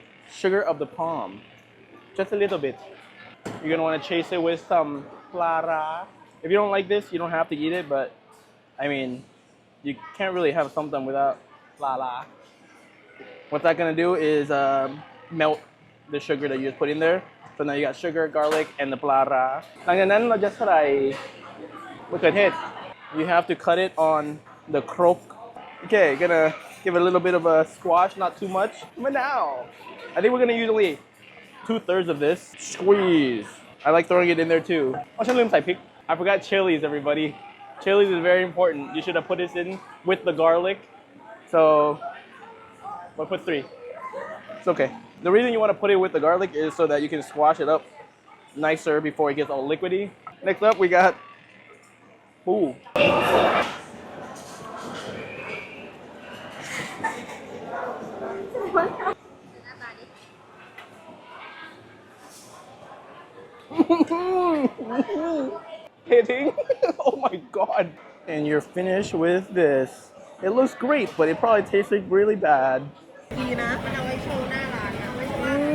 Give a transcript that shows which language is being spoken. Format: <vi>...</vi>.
<en>Sugar of the palm. Just a little bit. You're gonna wanna chase it with some plara. If you don't like this, you don't have to eat it, but I mean, you can't really have something without plara. What that's gonna do is melt the sugar that you just put in there. So now you got sugar, garlic, and the plara.</en> <th>หลังจากนั้นเราจะใส่มะเขือเทศ</th> <en>You have to cut it on the crook. Okay, gonna give it a little bit of a squash, not too much. Manao. I think we're gonna use only 2/3 of this. Squeeze. I like throwing it in there too. Oh,</en> <th>ฉันลืมใส่พริก</th> <en>I forgot chilies, everybody. Chilies is very important. You should have put this in with the garlic. So, we'll put 3. It's okay. The reason you want to put it with the garlic is so that you can squash it up nicer before it gets all liquidy. Next up, we got ooh. Hitting. Oh my god. And you're finished with this. It looks great, but it probably tastes like really bad.</en> <th>ดีนะมันเอาไว้โชว์หน้าร้านนะไม่ใช่ว่า</th>